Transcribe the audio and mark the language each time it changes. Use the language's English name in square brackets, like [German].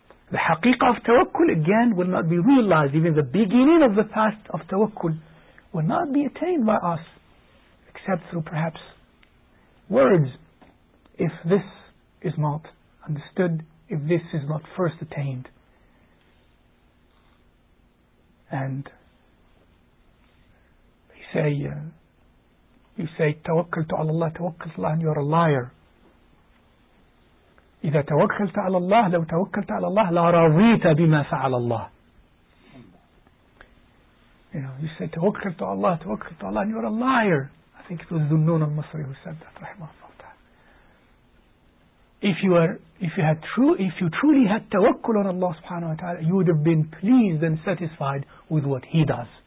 [English] The haqiqah of tawakkul, again, will not be realized. Even the beginning of the path of tawakkul will not be attained by us, except through perhaps words, if this is not understood, if this is not first attained. And you say [Arabic] tawakkaltu ala Allah, tawakkaltu Allah, [English] and you are a liar. [Arabic] إذا توكلت على الله لو توكلت على الله لرضيت بما فعل الله. [English] You say [Arabic] توكلت على الله, [English] توكلت على Allah, and you are a liar. I think it was Dhunnun al-Masri who said that, rahimahullah. If you truly had tawakkul on Allah subhanahu wa ta'ala, you would have been pleased and satisfied with what He does.